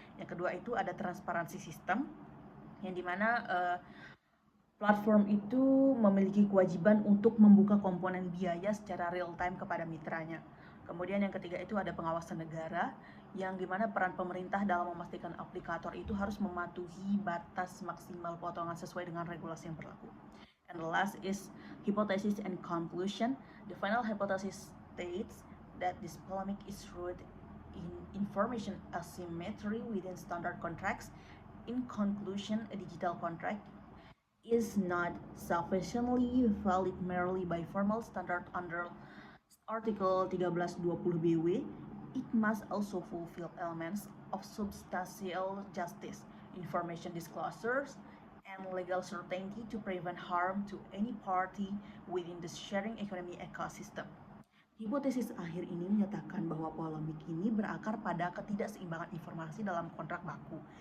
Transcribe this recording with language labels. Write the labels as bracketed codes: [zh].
[id] Yang kedua itu ada transparansi sistem, yang dimana platform itu memiliki kewajiban untuk membuka komponen biaya secara real time kepada mitranya. Kemudian yang ketiga itu ada pengawasan negara, yang dimana peran pemerintah dalam memastikan aplikator itu harus mematuhi batas maksimal potongan sesuai dengan regulasi yang berlaku. [en] And the last is hypothesis and conclusion. The final hypothesis states that this polemic is rooted in information asymmetry within standard contracts. In conclusion, a digital contract is not sufficiently valid merely by formal standard under Article 1320 BW. It must also fulfill elements of substantial justice, information disclosures, and legal certainty to prevent harm to any party within the sharing economy ecosystem. [id] Hipotesis akhir ini menyatakan bahwa polemik ini berakar pada ketidakseimbangan informasi dalam kontrak baku.